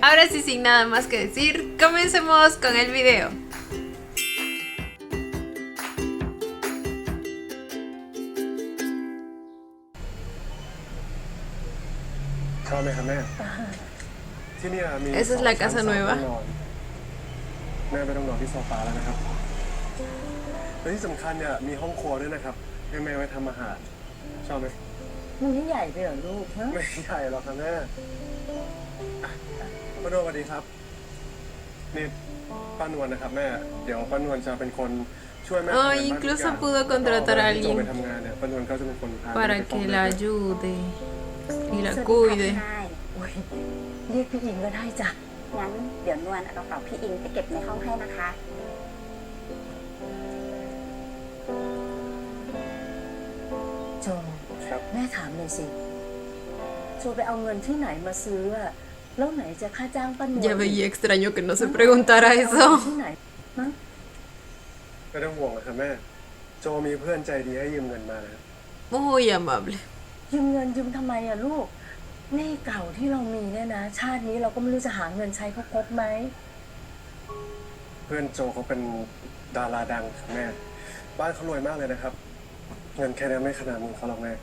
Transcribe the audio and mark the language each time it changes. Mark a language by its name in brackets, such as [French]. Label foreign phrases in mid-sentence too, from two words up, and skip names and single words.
[Spanish] Ahora sí, sin nada más que decir, comencemos con el video. Esa es la casa nueva. [Thai] แม่ไม่ต้องนอนที่โซฟาแล้วนะครับและที่สำคัญเนี่ยมีห้องครัวด้วยนะครับให้แม่ไว้ทำอาหารชอบไหม มันไม่ใหญ่ไปเหรอลูกฮะ ไม่ใหญ่หรอกครับแม่ป้านวลสวัสดีครับนี่ป้านวลนะครับแม่เดี๋ยวป้านวลจะเป็นคนช่วยแม่ [Spanish] incluso pudo contratar a alguien [Thai] ไปทำงานเนี่ยป้านวลก็จะเป็นคนพา [Spanish] para que la ayude y la cuide. [Thai] โอ้ยเรียกพี่อิงก็ได้จ้ะ งั้นเดี๋ยวนวลเอากระเป๋าพี่อิงไปเก็บในห้องให้นะคะ โจ ครับ แม่ถามเลยสิโจไปเอาเงินที่ไหนมาซื้ออะแล้วไหนจะค่าจ้างป้านวล [Spanish] Ya veía extraño que no se preguntara [Thai] เอา [Spanish] eso. [Thai] ที่ไหนฮะ ไม่ต้องห่วงนะครับแม่โจมีเพื่อนใจดีให้ยืมเงินมานะครับ [Spanish] Muy amable. [Thai] ยืมเงินยืมทำไมอะลูกหนี้เก่าที่เรามีเนี่ยนะชาตินี้เราก็ไม่รู้จะหาเงินใช้เขาครบไหม เพื่อนโจเขาเป็นดาราดังครับแม่บ้านเขารวยมากเลยนะครับเงินแค่นี้ไม่ขนาดมือเขาหรอกแม่